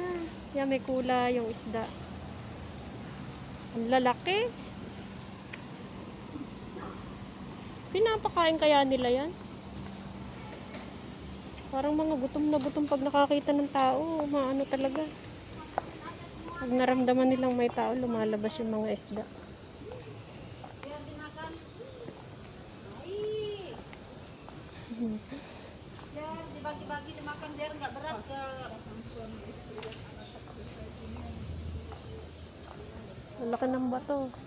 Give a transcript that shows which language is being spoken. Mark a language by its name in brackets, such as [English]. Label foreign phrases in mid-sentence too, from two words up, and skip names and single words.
[Filipino] Yan, may kulay, yung isda. Ang lalaki. Pinapakain kaya nila yan? Parang mga gutom na gutom pag nakakita ng tao. Maano talaga. Pag naramdaman nilang may tao, lumalabas yung mga isda. [Indonesian] Dibagi-bagi dimakan der nggak berat ke [Filipino] Ang laki ng bato.